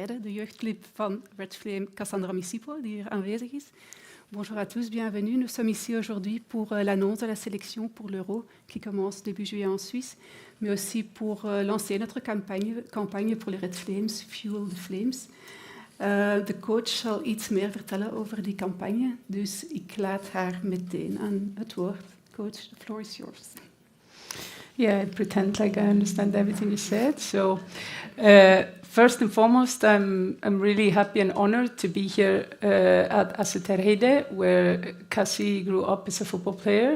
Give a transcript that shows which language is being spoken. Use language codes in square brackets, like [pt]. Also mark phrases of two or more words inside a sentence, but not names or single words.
[nl] leiden, de jeugdclub van Red Flame Cassandra Misipo, die hier aanwezig is. [fr] Bonjour à tous, bienvenue. Nous sommes ici aujourd'hui pour l'annonce de la sélection pour l'Euro qui commence début juillet en Suisse, mais aussi pour lancer notre campagne pour les Red Flames, Fuel the Flames. [nl] De coach zal iets meer vertellen over die campagne, dus ik laat haar meteen aan het woord. [en] Coach, the floor is yours. Yeah, I pretend like I understand everything you said. So, first and foremost, I'm really happy and honored to be here at Aseterheide, where Cassie grew up as a football player.